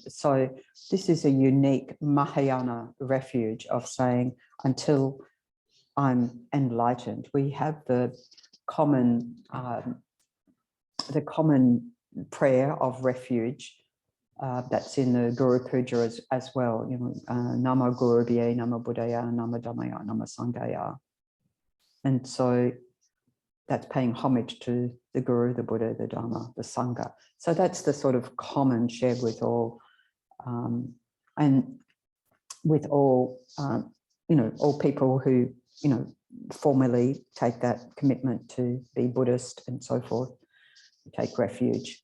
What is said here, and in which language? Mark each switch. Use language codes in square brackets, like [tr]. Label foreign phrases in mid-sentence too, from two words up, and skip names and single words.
[en] So this is a unique Mahayana refuge of saying, until I'm enlightened. We have the common prayer of refuge that's in the Guru Puja as well, [pi] Namo Guru Bhye, Namo Buddhaya, Namo Dhammaya, Namo Sanghaya. [en] And so that's paying homage to the Guru, the Buddha, the Dharma, the Sangha. So that's the sort of common shared with all, and with all, all people who, formally take that commitment to be Buddhist and so forth, take refuge.